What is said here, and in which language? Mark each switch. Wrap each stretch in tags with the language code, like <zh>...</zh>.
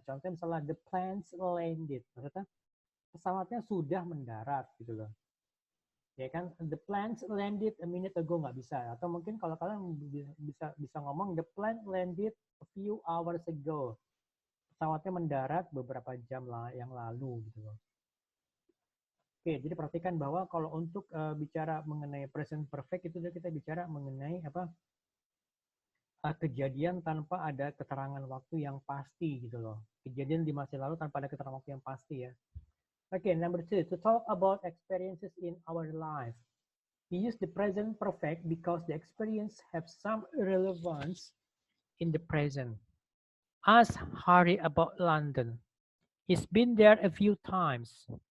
<id>Contohnya misalnya</id> <en>the planes landed,</en> <id>maksudnya pesawatnya sudah mendarat gitu loh. Ya kan,</id> <en>the planes landed a minute ago,</en> <id>nggak bisa. Atau mungkin kalau kalian bisa ngomong</id> <en>the plane landed a few hours ago.</en> <id>Pesawatnya mendarat beberapa jam yang lalu gitu loh. Oke, jadi perhatikan bahwa kalau untuk bicara mengenai present perfect itu kita bicara mengenai kejadian tanpa ada keterangan waktu yang pasti gitu loh. Kejadian di masa lalu tanpa ada keterangan waktu yang pasti ya.</id> <en>Okay, number 2, to talk about experiences in our life. We use the present perfect because the experience have some relevance in the present. Ask Harry about London. He's been there a few times.</en>